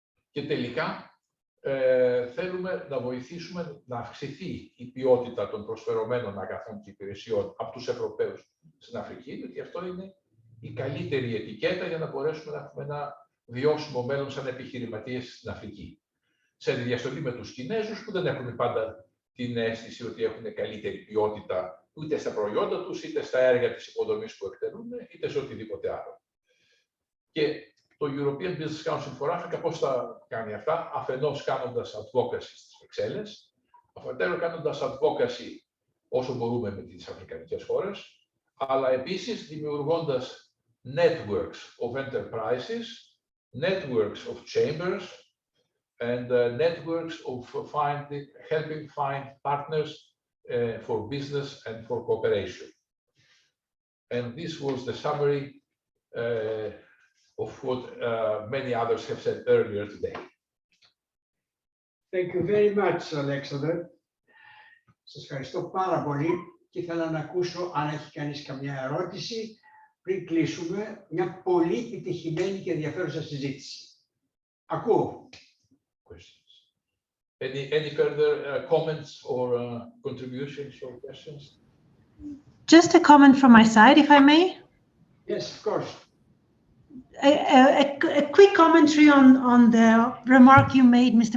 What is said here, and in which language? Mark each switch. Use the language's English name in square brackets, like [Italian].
[Greek] Και τελικά θέλουμε να βοηθήσουμε να αυξηθεί η ποιότητα των προσφερωμένων αγαθών και υπηρεσιών από τους Ευρωπαίους στην Αφρική, γιατί αυτό είναι η καλύτερη ετικέτα για να μπορέσουμε να έχουμε ένα βιώσιμο μέλλον σαν επιχειρηματίες στην Αφρική. Σε διαστολή με τους Κινέζους που δεν έχουν πάντα την αίσθηση ότι έχουν καλύτερη ποιότητα ούτε στα προϊόντα τους, είτε στα έργα της υποδομής που εκτελούν, είτε σε οτιδήποτε άλλο. Και το European Business Council for Africa πώς θα κάνει αυτά, αφενός κάνοντας advocacy στις Βρυξέλλες, αφετέρου κάνοντας advocacy όσο μπορούμε με τις αφρικανικές χώρες, αλλά επίσης δημιουργώντας [English] networks of enterprises, networks of chambers, and networks of helping find partners for business and for cooperation. And this was the summary of what many others have said earlier today. Thank you very much, Alexander. [Greek] Σας ευχαριστώ πάρα πολύ και ήθελα να ακούσω αν έχει κανείς καμιά ερώτηση πριν κλείσουμε μια πολύ επιτυχημένη και ενδιαφέρουσα συζήτηση. Ακούω. [English] Questions. Any further comments or contributions or questions? Just a comment from my side, if I may. Yes, of course. A quick commentary on the remark you made, Mr.